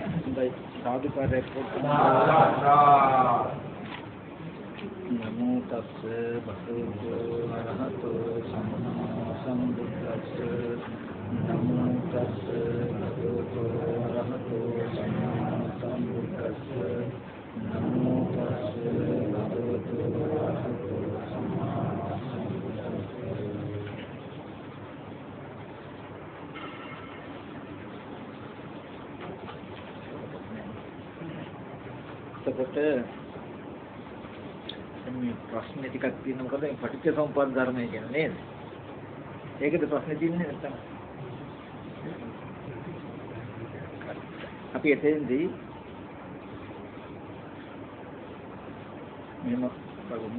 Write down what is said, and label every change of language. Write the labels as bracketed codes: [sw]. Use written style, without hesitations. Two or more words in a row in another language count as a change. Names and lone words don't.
[pi] साधुकार नमो तस्से भगवतो अरहतो सम्मा सम्बुद्धस्से नमो तस्से भगवतो अरहतो सम्मा सम्बुद्धस्से नमो तस्से भगवतो अरहतो सम्मा सम्बुद्धस्से [si] එතකොට මේ ප්‍රශ්න ටිකක් තියෙනවා මොකද මේ පටිච්චසමුප්පාද ධර්මය කියන්නේ නේද? ඒකද ප්‍රශ්නේ තියෙන්නේ නැත්තම්. අපි එතෙන්දී මෙන්න බලමු.